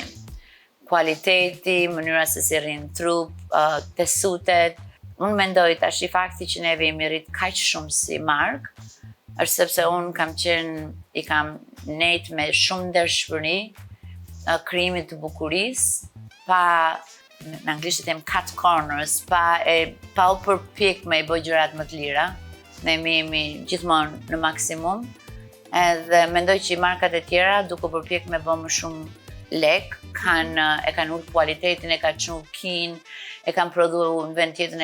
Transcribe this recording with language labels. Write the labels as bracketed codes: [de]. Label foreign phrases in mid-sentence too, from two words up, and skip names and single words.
[sq] Kualiteti, mënyra se si rrin trup, tesutet. Unë mendoj tash i fakti që neve jemi rrit kaq shumë si markë, është sepse unë i kam nejt me shumë ndershmëri krijimit të bukurisë, pa në anglisht them [en] cut corners, [sq] pa u përpjek me i bëj gjërat më të lira. Ne jemi gjithmonë në maksimum. Edhe mendoj që markat e tjera duke u përpjek me bë më shumë lek, e kanë ulë kualitetin, e kanë çuar kin, e kanë prodhuar në vend tjetër.